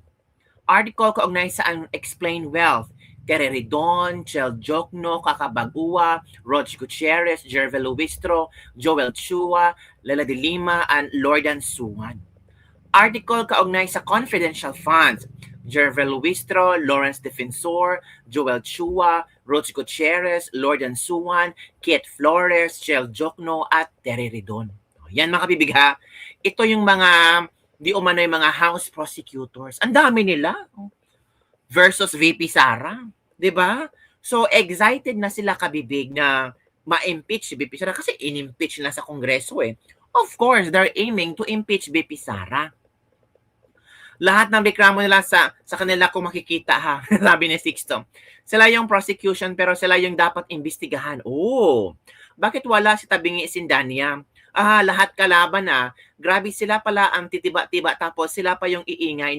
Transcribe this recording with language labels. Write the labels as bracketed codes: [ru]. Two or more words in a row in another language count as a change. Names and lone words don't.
[tl] Article kaugnay sa [en] unexplained wealth. [tl] Tere Ridon, Chel Jokno, Kakabagua, Roger Gutierrez, Jervel Luistro, Joel Chua, Lela de Lima, and Lordan Suwan. Article kaugnay sa [en] confidential funds. [tl] Jervel Luistro, Lawrence Defensor, Joel Chua, Roger Gutierrez, Lordan Suwan, Kit Flores, Chel Jokno, at Tere Ridon. Yan mga kabibig ha. Ito yung mga di umano'y mga house prosecutors. Ang dami nila versus VP Sara. 'Di ba? [en] So excited [tl] na sila kabibig na ma-impeach si VP Sara kasi in-impeach na sa Kongreso eh. [en] Of course, they're aiming to impeach VP Sara. [tl] Lahat ng reklamo nila sa kanila kung makikita ha, sabi ni Sixto. Sila yung prosecution pero sila yung dapat imbestigahan. Oh, bakit wala si Tabingi Sindania? Lahat kalaban na. Grabe sila pala ang titiba-tiba tapos sila pa yung iingay.